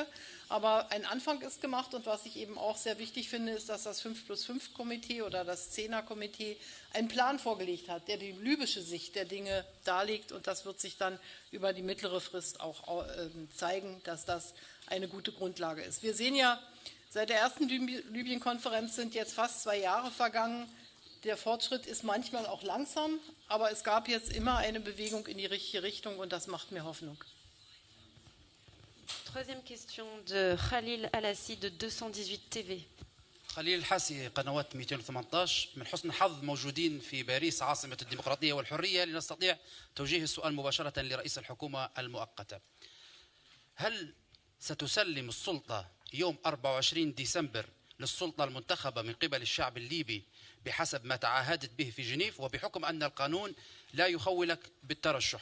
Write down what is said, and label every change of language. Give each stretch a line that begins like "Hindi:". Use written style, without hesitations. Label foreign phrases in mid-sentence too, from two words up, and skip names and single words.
German: Aber ein Anfang ist gemacht und was ich eben auch sehr wichtig finde, ist, dass das 5+5-Komitee oder das 10er-Komitee einen Plan vorgelegt hat, der die libysche Sicht der Dinge darlegt und das wird sich dann über die mittlere Frist auch zeigen, dass das eine gute Grundlage ist. Wir sehen ja, seit der ersten Libyen-Konferenz sind jetzt fast 2 Jahre vergangen. Der Fortschritt ist manchmal auch langsam, aber es gab jetzt immer eine Bewegung in die richtige Richtung und das macht mir Hoffnung.
French: Troisième question de Khalil Alassi de 218 TV.
Arabic: خليل الحاسي قنوات 218. من حسن الحظ موجودين في باريس عاصمة الديمقراطية والحرية لنستطيع توجيه السؤال مباشرة لرئيس الحكومة المؤقتة. هل ستسلم السلطة يوم 24 ديسمبر للسلطة المنتخبة من قبل الشعب الليبي بحسب ما تعهدت به في جنيف وبحكم أن القانون لا يخولك بالترشح؟